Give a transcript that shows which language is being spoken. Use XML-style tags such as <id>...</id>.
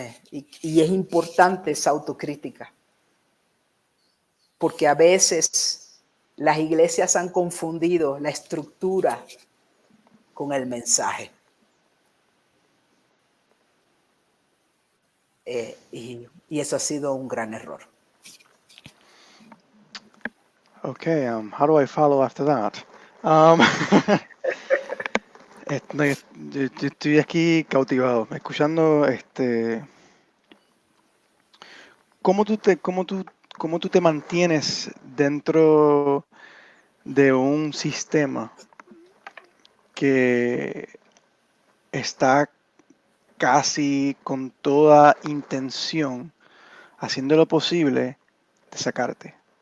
<es>Y es importante esa autocrítica, porque a veces las iglesias han confundido la estructura con el mensaje. y eso ha sido un gran error.</es> <en>Okay, how do I follow after that?</en> <es>Um, no, yo estoy aquí cautivado, escuchando cómo cómo tú te mantienes dentro de un sistema que está casi con toda intención haciendo lo posible de sacarte.</es>